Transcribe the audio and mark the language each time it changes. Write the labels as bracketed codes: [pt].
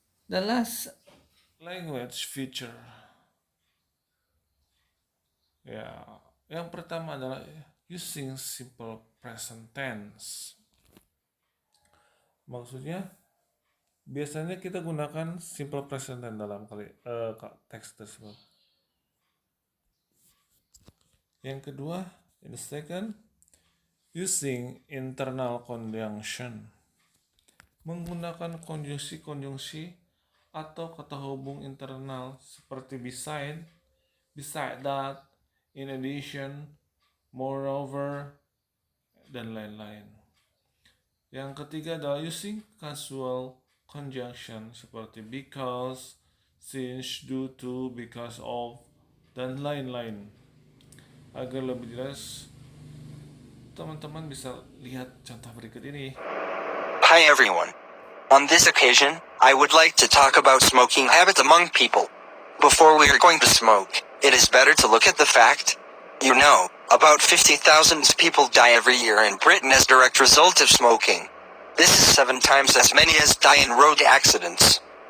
[en] The last language feature. [id] Ya, yang pertama adalah [en] using simple present tense. [id] Maksudnya biasanya kita gunakan simple present tense dalam teks tersebut. Yang kedua, [en] in the second, using internal conjunction. [id] Menggunakan konjungsi atau kata hubung internal seperti beside that, in addition, moreover, dan lain-lain. Yang ketiga adalah [en] using casual conjunction [id] seperti because, since, due to, because of, dan lain-lain. Agar lebih jelas, teman-teman bisa lihat contoh berikut ini. [en] Hi everyone. On this occasion, I would like to talk about smoking habits among people. Before we are going to smoke, it is better to look at the fact. You know, about 50,000 people die every year in Britain as direct result of smoking. This is 7 times as many as die in road accidents.